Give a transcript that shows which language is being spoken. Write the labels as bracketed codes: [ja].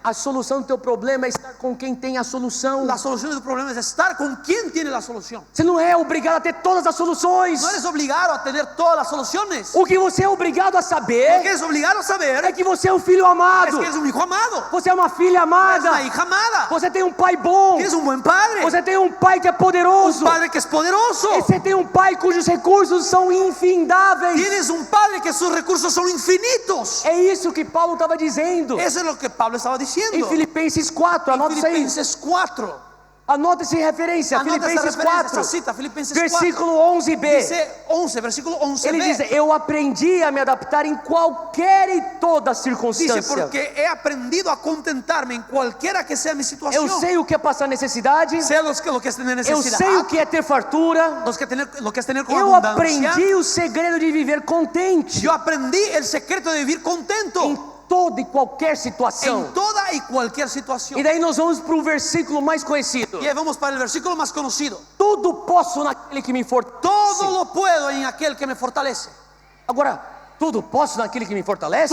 [pt] A solução do teu problema é estar com quem tem a solução. [es] La solución de tu problema es estar con quien tiene la solución. [pt] Você não é obrigado a ter todas as soluções. [es] No eres obligado a tener todas las soluciones. [pt] O que você é obrigado a [es] Lo que [pt] saber [es] eres obligado a saber [pt] é que você é um filho [es] es [pt] amado. [es] que eres un hijo amado. [pt] Você é uma filha [es] Eres [pt] amada. [es] una hija amada. [pt] Você tem um pai bom. [es] Tienes un buen padre. [pt] Você tem um pai que é poderoso. [es] Un padre que es poderoso. [pt] E você tem um pai cujos recursos são infindáveis. [es] Tienes un padre que sus recursos son infinitos. [pt] É isso que Paulo estava dizendo [es] Eso es lo que Pablo estaba [pt] em [es] diciendo. [pt] Filipenses 4. Anota isso aí. [es] Filipenses 4. [pt] Anota essa referência. [es] Anota esa [pt] Filipenses [es] referencia, [pt] 4. [es] esa cita, Filipenses 4. [pt] Versículo 11b. [es] Dice 11, versículo 11b. [pt] Ele diz: eu aprendi a me adaptar em qualquer e toda [es] Dice, [pt] circunstância. [es] porque he aprendido a contentarme en cualquiera que sea mi situación. [pt] Eu sei o que é passar necessidade. [es] Sé lo que es tener [pt] Eu [es] necesidad. [pt] sei o que é ter fartura. [es] Lo que es tener con [pt] Eu [es] abundancia. [pt] aprendi o segredo de viver contente [es] Yo aprendí el secreto de vivir contento [pt] em toda e qualquer situação. [es] en toda y cualquier situación. [pt] E daí nós vamos para o versículo mais conhecido. [es] Y ahí vamos para el versículo más conocido. [pt] Tudo posso naquele que me fortalece. [es] Todo lo puedo en aquel que me fortalece. [pt] Agora, tudo posso naquele que me fortalece?